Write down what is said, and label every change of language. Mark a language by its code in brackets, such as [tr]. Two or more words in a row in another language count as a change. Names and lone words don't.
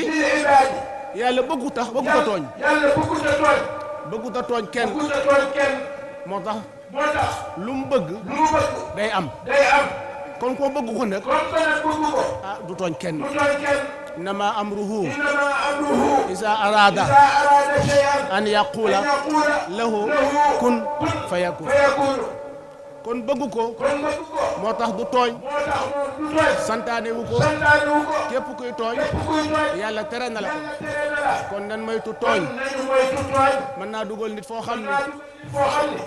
[ar] للعباد [wo] yàlla bëggu ta tooñ yàlla bëggut a tooñ bëggu ta tooñ kenn bëggut a tooñ kenn moo tax moo tax lu mu bëgg lu mu bëgg day am day am kon koo bëgg ko nag [fr] comme que [wo] nag bëgg ko ah du tooñ kenn du tooñ kenn [ar] إنما أمره إنما أمره إذا أراد إذا أراد شيئا أن يقول أن يقول له كن فيكون fayakun [wo] kon bëgg ko kon bëgg ko moo tax du tooñ moo tax moom du tooñ santaane wu ko santaane wu ko képp kuy tooñ kuy tooñ yàlla tere na la ko yàlla tere na la kon nan moytu tooñ nañu moytu tooñ mën naa dugal nit foo xam ne foo xam ne